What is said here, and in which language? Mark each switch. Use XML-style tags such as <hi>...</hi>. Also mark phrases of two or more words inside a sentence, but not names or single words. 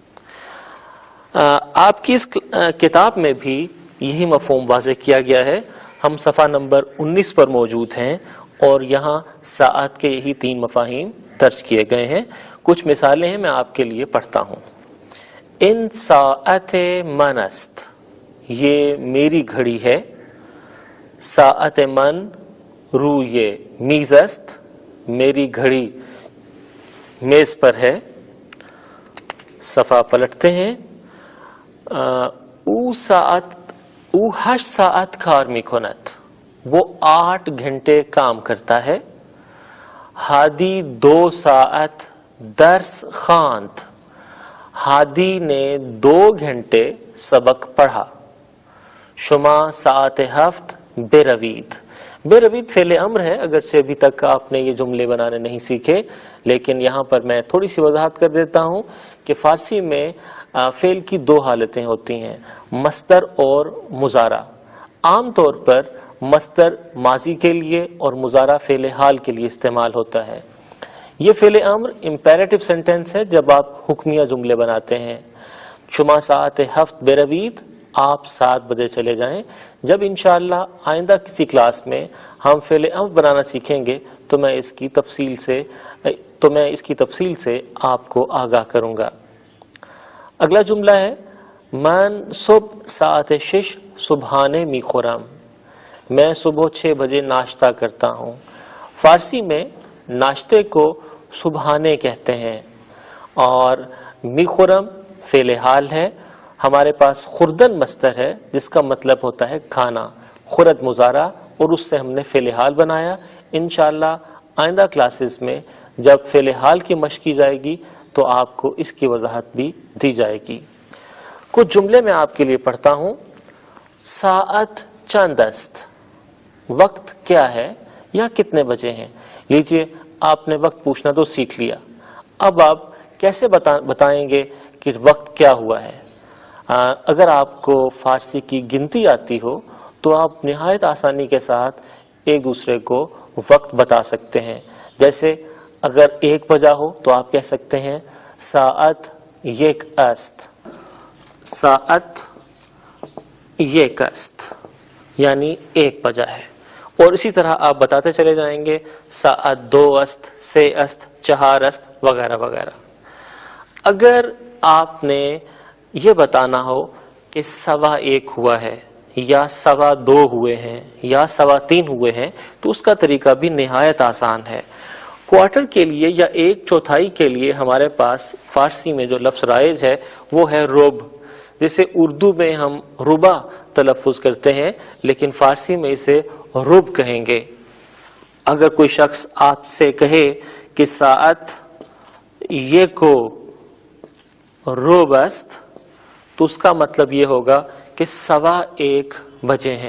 <ur>آپ کی اس کتاب میں بھی یہی مفہوم واضح کیا گیا ہے۔ ہم صفحہ نمبر 19 پر موجود ہیں اور یہاں ساعت کے یہی 3 مفاہیم درج کیے گئے ہیں۔ کچھ مثالیں ہیں، میں آپ کے لیے پڑھتا ہوں۔</ur> <fa>ان ساعت من است،</fa> <ur>یہ میری گھڑی ہے۔</ur> <fa>ساعت من روی میز است،</fa> <ur>میری گھڑی میز پر ہے۔ صفحہ پلٹتے ہیں۔</ur> <fa>او 8 ساعت کار میکند،</fa> <ur>وہ 8 گھنٹے کام کرتا ہے۔</ur> <fa>ہادی 2 ساعت درس خواند،</fa> <ur>ہادی نے 2 گھنٹے سبق پڑھا۔</ur> <fa>شما ساعت 7 بروید،</fa> <ur>بروید فعل امر ہے، اگرچہ ابھی تک آپ نے یہ جملے بنانے نہیں سیکھے، لیکن یہاں پر میں تھوڑی سی وضاحت کر دیتا ہوں کہ فارسی میں فعل کی 2 حالتیں ہوتی ہیں، مصدر اور مضارع۔ عام طور پر مصدر ماضی کے لیے اور مضارع فعل حال کے لیے استعمال ہوتا ہے۔ یہ فعل امر</ur> <en>imperative sentence</en> <ur>ہے جب آپ حکمیہ جملے بناتے ہیں۔</ur> <fa>شما ساعت 7 بروید،</fa> <ur>آپ 7 بجے چلے جائیں۔ جب انشاءاللہ آئندہ کسی کلاس میں ہم فعل امر بنانا سیکھیں گے تو میں اس کی تفصیل سے آپ کو آگاہ کروں گا۔ اگلا جملہ ہے</ur> <fa>من صبح ساعت 6 صبحانے می خورم،</fa> <ur>میں صبح 6 بجے ناشتہ کرتا ہوں۔ فارسی میں ناشتے کو صبحانے کہتے ہیں اور</ur> <fa>می خورم</fa> <ur>فعل حال ہے۔ ہمارے پاس خوردن مصدر ہے جس کا مطلب ہوتا ہے کھانا، خورد مضارع، اور اس سے ہم نے فعل حال بنایا۔ انشاءاللہ آئندہ کلاسز میں جب فعل حال کی مشق کی جائے گی تو آپ کو اس کی وضاحت بھی دی جائے گی۔ کچھ جملے میں آپ کے لیے پڑھتا ہوں۔</ur> <fa>ساعت چند است،</fa> <ur>وقت کیا ہے یا کتنے بجے ہیں۔ لیجئے آپ نے وقت پوچھنا تو سیکھ لیا، اب آپ کیسے بتائیں گے کہ وقت کیا ہوا ہے۔ اگر آپ کو فارسی کی گنتی آتی ہو تو آپ نہایت آسانی کے ساتھ ایک دوسرے کو وقت بتا سکتے ہیں۔ جیسے اگر 1 بجا ہو تو آپ کہہ سکتے ہیں</ur> <fa>ساعت 1 است، ساعت 1 است،</fa> <ur>یعنی 1 بجا ہے۔ اور اسی طرح آپ بتاتے چلے جائیں گے</ur> <fa>ساعت 2 است، 3 است، 4 است،</fa> <ur>وغیرہ وغیرہ۔ اگر آپ نے یہ بتانا ہو کہ 1:15 ہوا ہے یا 2:15 ہوئے ہیں یا 3:15 ہوئے ہیں تو اس کا طریقہ بھی نہایت آسان ہے۔ کوارٹر کے لیے یا ایک چوتھائی کے لیے ہمارے پاس فارسی میں جو لفظ رائج ہے وہ ہے ربع. جیسے اردو میں ہم ربع تلفظ کرتے ہیں، لیکن فارسی میں اسے ربع کہیں گے. اگر کوئی شخص آپ سے کہے کہ</ur> <fa>ساعت یک و ربع است,</fa> <ur>تو اس کا مطلب یہ ہوگا کہ 1:15 بجے ہیں.</ur>